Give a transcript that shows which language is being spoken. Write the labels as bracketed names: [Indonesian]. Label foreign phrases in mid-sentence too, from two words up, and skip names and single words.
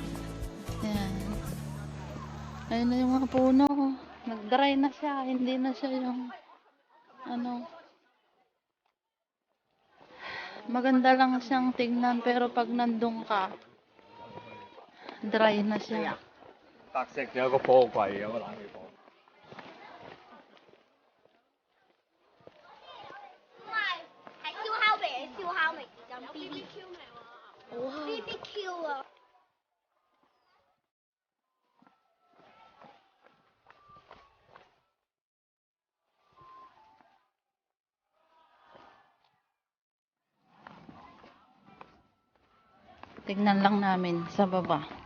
[Filipino] Ayan. Ayun na yung mga puno. Nag-dry na siya. Hindi na siya yung ano. Maganda lang siyang tingnan pero pag nandun ka, dry na siya. [Cantonese] 特色有個貨櫃咁啊，冷氣房。唔係，係燒烤味，燒烤味咁 BBQ 味喎。BBQ 啊！ [Filipino] Tignan lang namin sa baba.